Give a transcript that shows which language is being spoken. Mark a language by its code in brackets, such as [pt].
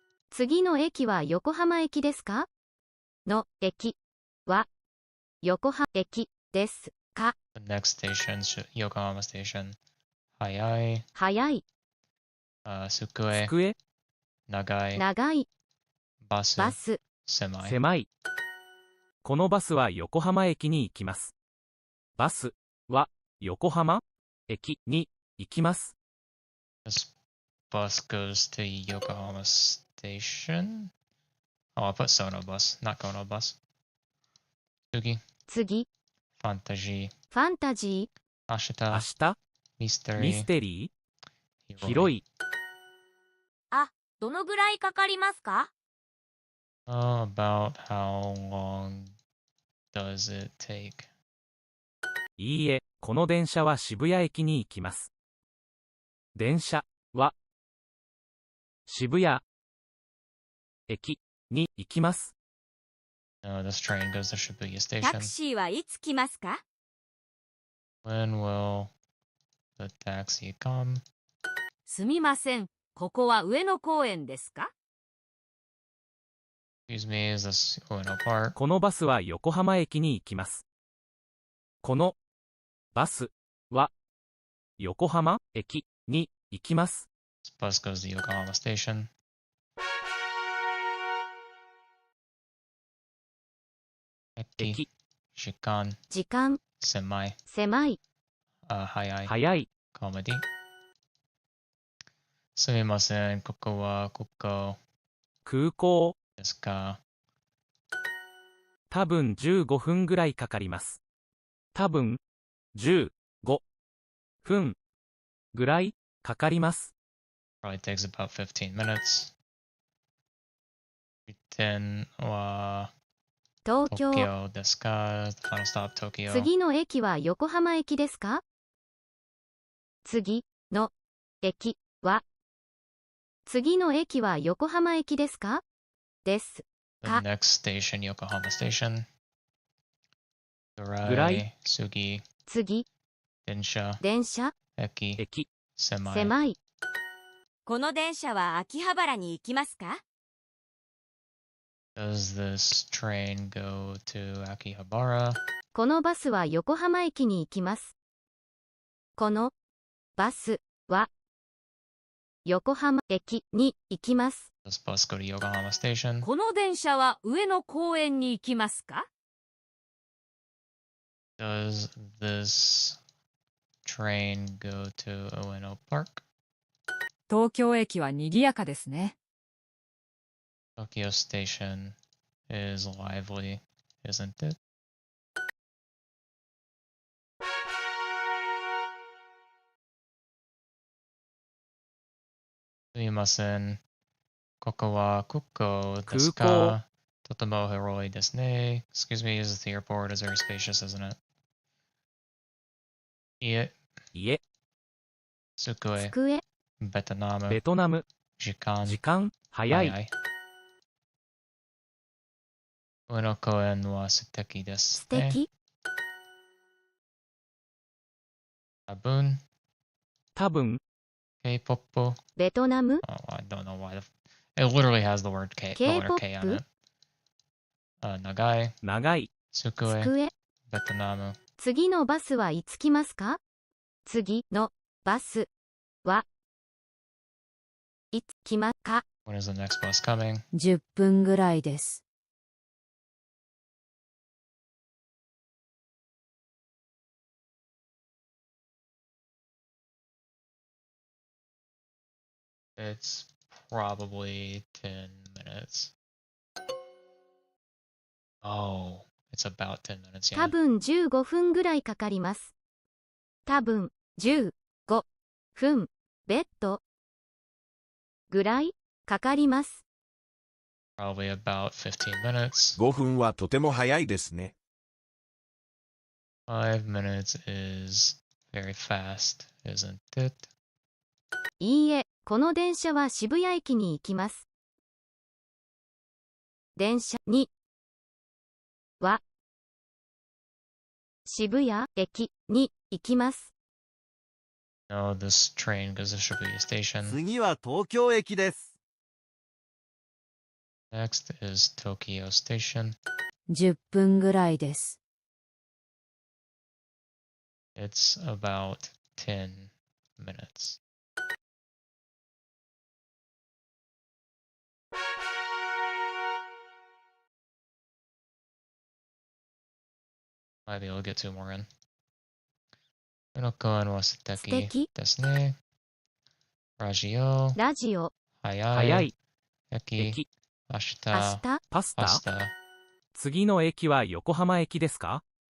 [ja] 次の駅は横浜駅ですか？の駅は横浜駅ですか？ [en] The next station, Yokohama Station. [ja] 早い、早い、机、机、長い、長い、バス、バス、狭い。狭い。このバスは横浜駅に行きます。バスは横浜駅に行きます。 [en] This bus goes to Yokohama Station. Oh, I put Sono bus, not Kono bus. Tsugi, [ja] 次、 [en] Fantasy, [ja] ファンタジー、明 Ashita, 日、 [en] Mystery, [ja] ミステリー、 Hiroi. 広い。どのぐらいかかりますか？ [en] About how long does it take? [ja] いいえ、この電車は渋谷駅に行きます。電車は渋谷駅に行きます。 [en] No, this train goes to Shibuya [ja] タク [en] Station. [ja] シーはいつ来ますか？ [en] When will the taxi come? [ja] すみません。ここは上野公園ですか？ [en] Excuse me, is this Ueno Park? [ja] このバスは横浜駅に行きます。このバスは横浜駅に行きます。 [en] This bus goes to Yokohama Station. [ja] 駅、時間、時間、狭い、狭い、早い、早い、コメディ。すみません、ここは空港空港。ですか？多分15分ぐらいかかります。多分15分ぐらいかかります。 Probably takes about 15 minutes. 点は東京。東京ですか？ [en] Final stop, Tokyo. [ja] 次の駅は横浜駅ですか？次の駅は次の駅は横浜駅ですか？ですか。 [en] The next station, Yokohama Station. [ja] ぐぐらい、次、次、電車、電車、駅、駅、狭い。狭い。この電車は秋葉原に行きますか？ [en] Does this train go to Akihabara? [ja] このバスは横浜駅に行きます。このバスは横浜駅に行きます。 [en] Does bus go to Yokohama Station? [ja] この電車は上野公園に行きますか？ [en] Does this train go to Ueno Park? [ja] 東京駅は賑やかですね。 [en] Tokyo Station is lively, isn't it? [ja] すみません。ここは空港ですか？空港。とても広いですね。 [en] Excuse me, is the airport is very spacious, isn't it? [ja] いえ、机、机、ベトナム、ベトナム、時間、時間、早い。上野公園は素敵です素ね。敵。多分、K-POP. ベトナム、 [en] Oh, I don't know why. It literally has the word K, the letter K on it. [ja] 長い、長い、机、机。ベトナム。次のバスはいつ来ますか？次のバスはいつ来ますか？ [en] When is the next bus coming? [ja] 10分ぐらいです。 [en] It's probably 10 minutes. Oh, it's about 10 minutes, [ja] 多 [en] yeah. [ja] 分15分ぐらいかかります。多分15分ベッドぐらいかかります。 [en] Probably about 15 minutes. [ja] 5分はとても早いですね。 [en] 5 minutes is very fast, isn't it? [ja] いいえ、この電車は渋谷駅に行きます。電車には渋谷駅に行きます。 [en] No, this train goes to Shibuya Station. [ja] 次は東京駅です。 [en] Next is Tokyo Station. [ja] 10分ぐらいです。 [en] It's about 10 minutes. Might be able to get 2 more in. [ja] この公園は素敵ですね。ラジオ、ラジオ、早い、駅、駅、明日、パスタ。パスタ。次の駅は横浜駅ですか？